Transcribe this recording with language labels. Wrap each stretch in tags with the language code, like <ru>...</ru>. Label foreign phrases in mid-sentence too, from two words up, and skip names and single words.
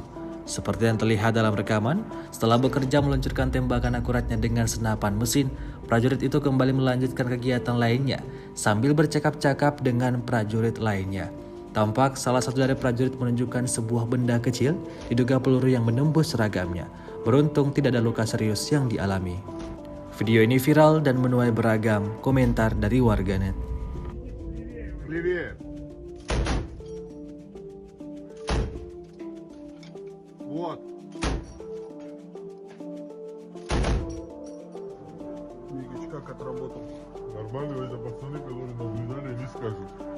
<id>Seperti yang terlihat dalam rekaman, setelah bekerja meluncurkan tembakan akuratnya dengan senapan mesin, prajurit itu kembali melanjutkan kegiatan lainnya sambil bercakap-cakap dengan prajurit lainnya. Tampak salah satu dari prajurit menunjukkan sebuah benda kecil, diduga peluru yang menembus seragamnya. Beruntung tidak ada luka serius yang dialami. Video ini viral dan menuai beragam komentar dari warganet.</id> <ru>Вот. Мигич, как отработал? Нормально, это пацаны, которые наблюдали, не скажут.</ru>